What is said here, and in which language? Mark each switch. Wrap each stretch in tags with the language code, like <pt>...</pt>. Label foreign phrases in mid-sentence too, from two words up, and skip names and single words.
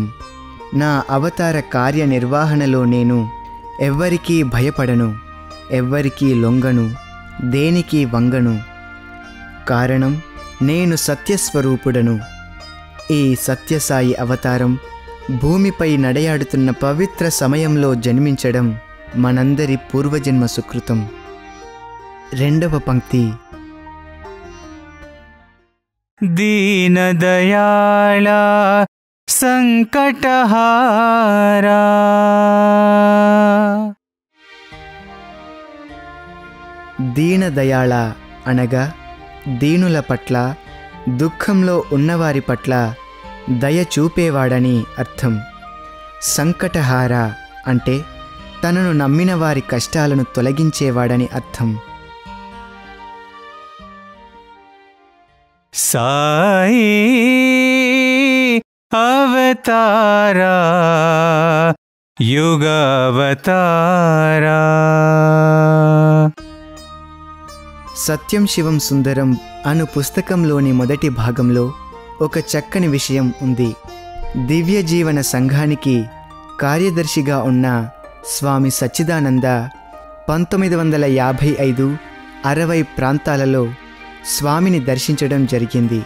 <te>నా అవతార కార్యనిర్వహణలో నేను ఎవ్వరికీ భయపడను, ఎవ్వరికీ లొంగను, దేనికి వంగను. కారణం నేను సత్యస్వరూపుడను. ఈ సత్యసాయి అవతారం భూమిపై నడయాడుతున్న పవిత్ర సమయంలో జన్మించడం మనందరి పూర్వజన్మ సుకృతం. 2వ పంక్తి.</te> <sa>दीनदयाळ संकटहारा</sa> <te>దీనదయాళ అనగా దీనుల పట్ల, దుఃఖంలో ఉన్నవారి పట్ల దయ చూపేవాడని అర్థం. సంకటహార అంటే తనను నమ్మిన వారి కష్టాలను తొలగించేవాడని అర్థం.</te> <sa>साई अवतारा युगावतारा.</sa> <te>సత్యం శివం సుందరం అను పుస్తకంలోని మొదటి భాగంలో ఒక చక్కని విషయం ఉంది. దివ్య జీవన సంఘానికి కార్యదర్శిగా ఉన్న స్వామి సచ్చిదానంద 1955-60 ప్రాంతాలలో స్వామిని దర్శించడం జరిగింది.</te>